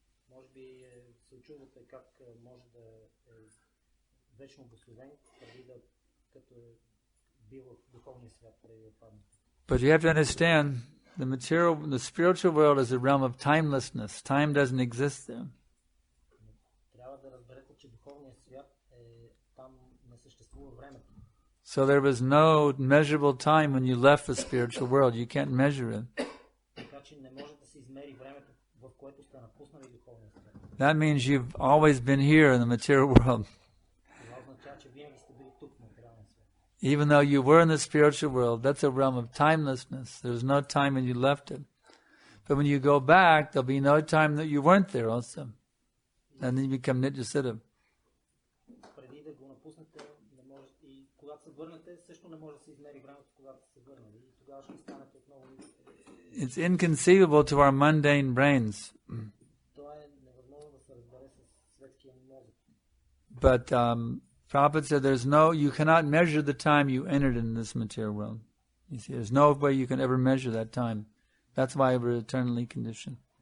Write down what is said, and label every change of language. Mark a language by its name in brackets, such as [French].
[Bulgarian] Може би се очудвате как може да е вечно благословен преди да като е бил в духовния свят преди да падне. [English] But you have to understand, the spiritual world is a realm of timelessness. Time doesn't exist there. [Bulgarian] Трябва да разберете, че духовният свят там не съществува времето. [English] So there was no measurable time when you left the spiritual world. You can't measure it. [Bulgarian] Така че не може да се измери времето, в което сте напуснали духовния свят. [English] That means you've always been here in the material world. [Bulgarian] Това означава, че винаги сте били тук в материалния свят. [English] Even though you were in the spiritual world, that's a realm of timelessness. There's no time when you left it. But when you go back, there'll be no time that you weren't there also. And then you become Nityasiddha. [Bulgarian] Преди да го напуснете, не може, и когато се върнете, също не може да се измери времето, когато сте се върнали. И тогава ще станете отново. [English] It's inconceivable to our mundane brains. [Bulgarian] Това е невъзможно да се разбере с светския мозък. [English] But Prabhupada said you cannot measure the time you entered in this material world. You see, there's no way you can ever measure that time. That's why we're eternally conditioned.